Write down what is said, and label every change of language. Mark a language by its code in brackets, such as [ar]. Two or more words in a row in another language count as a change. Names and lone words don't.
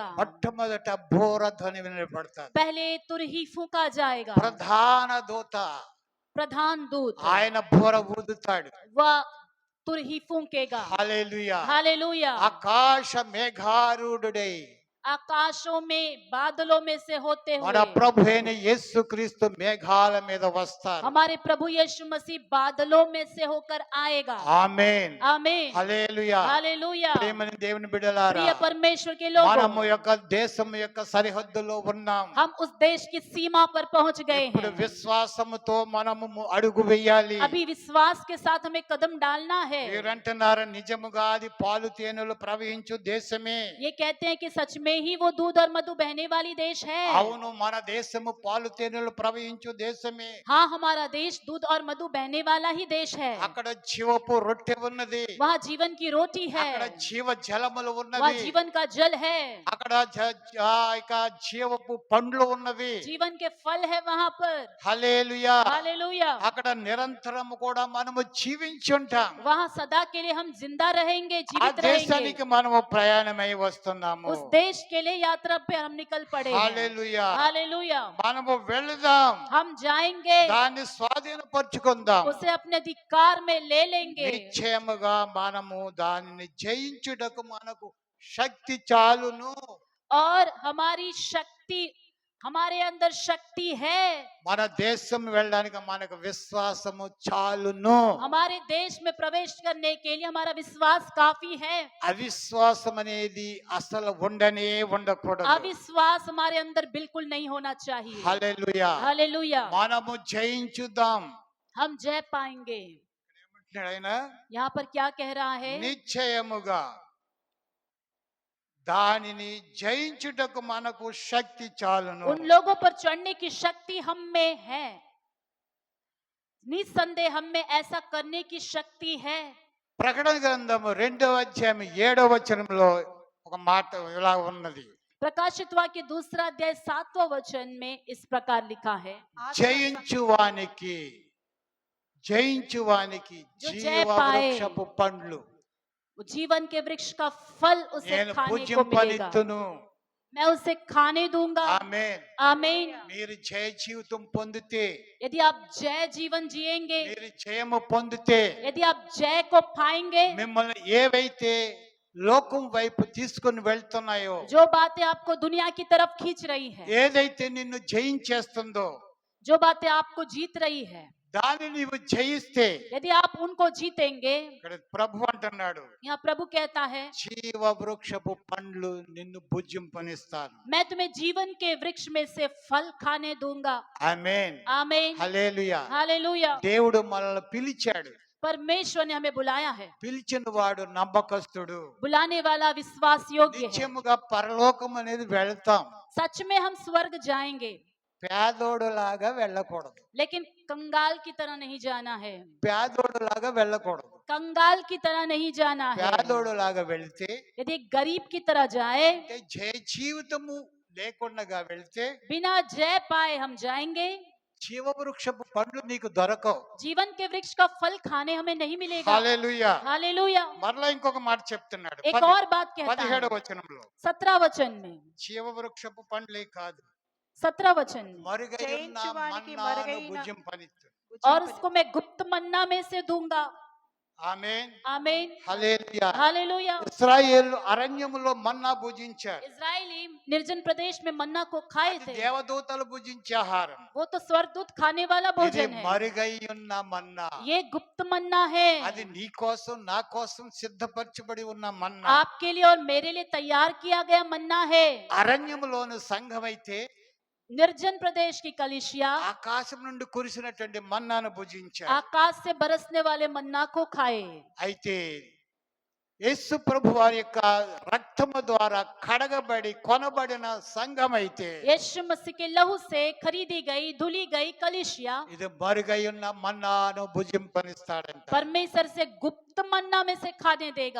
[te] మొట్టమొదట బోర ధ్వని వినపడతాది. [hi] पहले तुरही फूंका जाएगा, [te] ప్రధాన దూత [hi] प्रधान दूत [te] ఆయన బోర ఊదుతాడు. [hi] वह तुरही फूंकेगा। [te] హల్లెలూయా. [hi] हालेलुया। [te] ఆకాశ మేఘారూఢుడై [hi] आकाशों में बादलों में से होते [te] మన [hi] हुए [te] ప్రభు అయిన యేసుక్రీస్తు మేఘాల మీద వస్తారు. [hi] हमारे प्रभु यीशु मसीह बादलों में से होकर आएगा। [te] ఆమేన్. [hi] आमीन। [te] హల్లెలూయా. [hi] हालेलुया। [te] ప్రియమైన దేవుని బిడ్డలారా, [hi] प्रिय परमेश्वर के लोगों, [te] మనము యొక్క దేశం యొక్క సరిహద్దులో ఉన్నాం. [hi] हम उस देश की सीमा पर पहुंच गए [te] ఇప్పుడు [hi] हैं। [te] విశ్వాసముతో మనము అడుగు వేయాలి. [hi] अभी विश्वास के साथ हमें कदम डालना है। [te] మీరంటున్నారు నిజముగా అది పాలు తేనెలు ప్రవహించు దేశమే. [hi] ये कहते हैं कि सच में ही वो दूध और मधु बहने वाली देश है। [te] అవును, మన దేశము పాలు తేనెలు ప్రవహించు దేశమే. [hi] हाँ, हमारा देश दूध और मधु बहने वाला ही देश है। [te] అక్కడ జీవపు రొట్టె ఉన్నది, [hi] वहाँ जीवन की रोटी है, [te] అక్కడ జీవ జలములు [hi] वहाँ [te] ఉన్నవి, [hi] जीवन का जल है, [te] అక్కడ ఇక జీవపు పండ్లు ఉన్నవి. [hi] जीवन के फल है वहाँ पर। [te] హల్లెలూయా. [hi] हालेलुया। [te] అక్కడ నిరంతరం కూడా మనము జీవించి ఉంటాం. [hi] वहाँ सदा के लिए हम जिंदा रहेंगे, [te] ఆ [hi] जीवित रहेंगे। [te] దేశానికి మనము ప్రయాణమై వస్తున్నాము. [hi] उस देश के लिए यात्रा पे हम निकल पड़े हैं। [te] హల్లెలూయా. [hi] हालेलुया। [te] మనము వెళదాం, [hi] हम जाएंगे, [te] దాన్ని స్వాధీనపరచుకుందాం. [hi] उसे अपने अधिकार में ले लेंगे [te] నిశ్చయముగా మనము దానిని జయించుటకు మనకు శక్తి చాలును. [hi] और हमारी शक्ति, हमारे अंदर शक्ति है। [te] మన దేశం వెళ్ళడానికి మనకు విశ్వాసము చాలును. [hi] हमारे देश में प्रवेश करने के लिए हमारा विश्वास काफी है। [te] అవిశ్వాసం అనేది అసలు ఉండనే ఉండకూడదు. [hi] अविश्वास हमारे अंदर बिल्कुल नहीं होना चाहिए। [te] హల్లెలూయా. [hi] हालेलुया। [te] మనము జయించుదాం. [hi] हम जय पाएंगे। [te] ఆయన [hi] यहाँ पर क्या कह रहा है? [te] నిశ్చయముగా దానిని జయించుటకు మనకు శక్తి చాలును. [hi] उन लोगों पर चढ़ने की शक्ति हम में है, निस्संदेह हम में ऐसा करने की शक्ति है। [te] ప్రకటన గ్రంథము 2వ అధ్యాయం 7వ వచనంలో ఒక మాట ఇలా ఉన్నది. [hi] प्रकाशित वाक्य 2 अध्याय 7वां वचन में इस प्रकार लिखा है, [te] జయించువానికి జయించువానికి [hi] जो जय [te] జీవ [hi] पाए, [te] వృక్షపు పండ్లు [hi] वो जीवन के वृक्ष का फल उसे [te] నేను [hi] खाने को मिलेगा। [te] భుజింపనిత్తును. [hi] मैं उसे खाने दूंगा। [te] ఆమేన్. [hi] आमीन। [te] మీరు జయ జీవితం పొందితే, [hi] यदि आप जय जीवन जिएंगे, [te] మీరు జయము పొందితే, [hi] यदि आप जय को पाएंगे, [te] మిమ్మల్ని ఏవైతే లోకం వైపు తీసుకుని వెళ్తున్నాయో, [hi] जो बातें आपको दुनिया की तरफ खींच रही है, [te] ఏదైతే నిన్ను జయించేస్తుందో [hi] जो बातें आपको जीत रही है, [te] దాన్ని నీవు జయిస్తే, [hi] यदि आप उनको जीतेंगे, [te] ఇక్కడ ప్రభు అంటున్నాడు, [hi] यहाँ प्रभु कहता है, [te] జీవ వృక్షపు పండ్లు నిన్ను భుజింపనిస్తాను. [hi] मैं तुम्हें जीवन के वृक्ष में से फल खाने दूंगा। [te] ఆమేన్. [hi] आमीन। [te] హల్లెలూయా. [hi] हालेलुया। [te] దేవుడు మనల్ని పిలిచాడు. [hi] परमेश्वर ने हमें बुलाया है। [te] పిలిచిన వాడు నమ్మకస్తుడు. [hi] बुलाने वाला विश्वास योग्य है। [te] నిత్యముగా పరలోకం అనేది వెళ్తాం. [hi] सच में हम स्वर्ग जाएंगे, [te] పేదోడులాగా వెళ్ళకూడదు. [hi] लेकिन कंगाल की तरह नहीं जाना है। [te] పేదోడులాగా వెళ్ళకూడదు. [hi] कंगाल की तरह नहीं जाना है। [te] పేదోడులాగా వెళ్తే, [hi] यदि एक गरीब की तरह जाए, [te] అంటే జయ జీవితము లేకుండా వెళ్తే [hi] बिना जय पाए हम जाएंगे, [te] జీవవృక్షపు పండ్లు నీకు దొరకవు. [hi] जीवन के वृक्ष का फल खाने हमें नहीं मिलेगा। [te] హల్లెలూయా. [hi] हालेलुया। [te] మరలా ఇంకొక మాట చెప్తున్నాడు. [hi] एक और बात कहता [te] 17వ [hi] है, [te] వచనంలో [hi] 17 वचन में, [te] జీవవృక్షపు పండ్లే కాదు, [hi] 17 वचन में, [te] మరుగైన జయించువానికి మన్నాను మరుగైన భుజింపనిత్తు. [hi] और उसको मैं गुप्त मन्ना में से दूंगा। [te] ఆమేన్. [hi] आमीन। [te] హల్లెలూయా. [hi] हालेलुया। [te] ఇశ్రాయేలు అరణ్యములో మన్నా భుజించారు. [hi] इजरायली निर्जन प्रदेश में मन्ना को खाए [te] అది [hi] थे। [te] దేవదూతలు భుజించే ఆహారం. [hi] वो तो स्वर्गदूत खाने वाला [te] ఇది [hi] भोजन है। [te] మరుగై ఉన్న మన్నా. [hi] ये गुप्त मन्ना है, [te] అది నీ కోసం నా కోసం సిద్ధపరచబడి ఉన్న మన్నా. [hi] आपके लिए और मेरे लिए तैयार किया गया मन्ना है। [te] అరణ్యములోని సంఘమైతే [hi] निर्जन प्रदेश की कलिसिया [te] ఆకాశం నుండి కురిసినటువంటి మన్నాను భుజించారు. [hi] आकाश से बरसने वाले मन्ना को खाए। [te] అయితే యేసు ప్రభు వారి యొక్క రక్తము ద్వారా కడగబడి కొనబడిన సంఘం అయితే [hi] यीशु मसीह के लहू से खरीदी गई, धुली गई कलिसिया [te] ఇది మరుగై ఉన్న మన్నాను భుజింపనిస్తాడంట. [hi] परमेश्वर से गुप्त मन्ना में से खाने देगा।